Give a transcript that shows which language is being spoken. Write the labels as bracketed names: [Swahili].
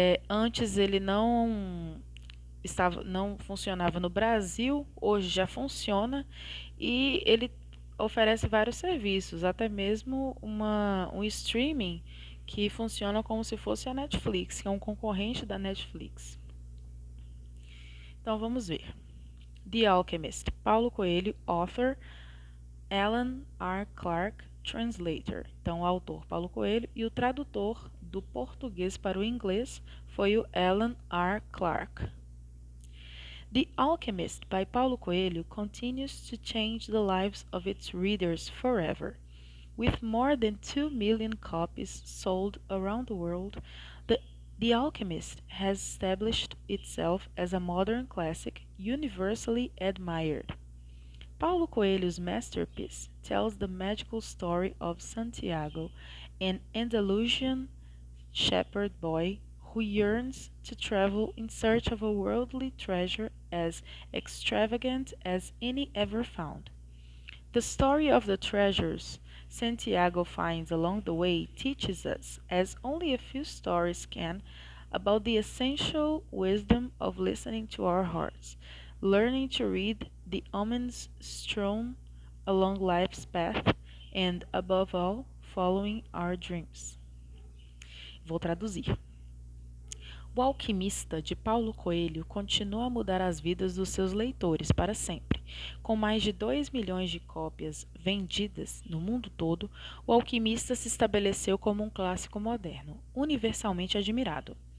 [Portuguese] Antes ele não funcionava no Brasil, hoje já funciona e ele oferece vários serviços, até mesmo um streaming que funciona como se fosse a Netflix, que é um concorrente da Netflix. Então vamos ver. [English] The Alchemist, Paulo Coelho, author, Alan R. Clark, translator. [Portuguese] Então o autor Paulo Coelho e o tradutor do português para o inglês foi o Alan R. Clark. [English] The Alchemist by Paulo Coelho continues to change the lives of its readers forever. With more than 2 million copies sold around the world, The Alchemist has established itself as a modern classic universally admired. Paulo Coelho's masterpiece tells the magical story of Santiago, an Andalusian shepherd boy who yearns to travel in search of a worldly treasure as extravagant as any ever found. The story of the treasures Santiago finds along the way teaches us, as only a few stories can, about the essential wisdom of listening to our hearts, learning to read the omens strewn along life's path, and, above all, following our dreams. [Portuguese] Vou traduzir. O Alquimista, de Paulo Coelho, continua a mudar as vidas dos seus leitores para sempre. Com mais de 2 milhões de cópias vendidas no mundo todo, O Alquimista se estabeleceu como um clássico moderno, universalmente admirado.